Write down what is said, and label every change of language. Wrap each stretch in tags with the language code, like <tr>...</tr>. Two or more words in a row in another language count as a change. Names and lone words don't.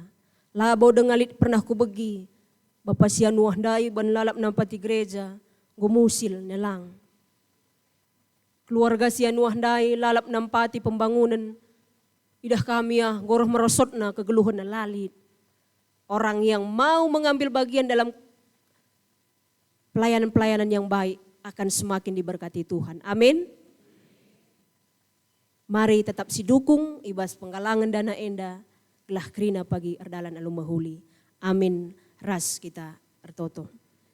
<btx>Labau dengalit pernah ku begi. Bapak sia nuah dai ban lalap nampati gereja. Gumusil nelang. Keluarga sia nuah dai lalap nampati pembangunan. Idah kami goroh merosotna kegeluhan na lalit.</btx> <id>Orang yang mau mengambil bagian dalam pelayanan-pelayanan yang baik akan semakin diberkati Tuhan. Amin.</id> <btx>Mari tetap si dukung ibas penggalangan dana enda gelah krina pagi erdalan alumahuli. Amin. Ras kita ertoto.</btx>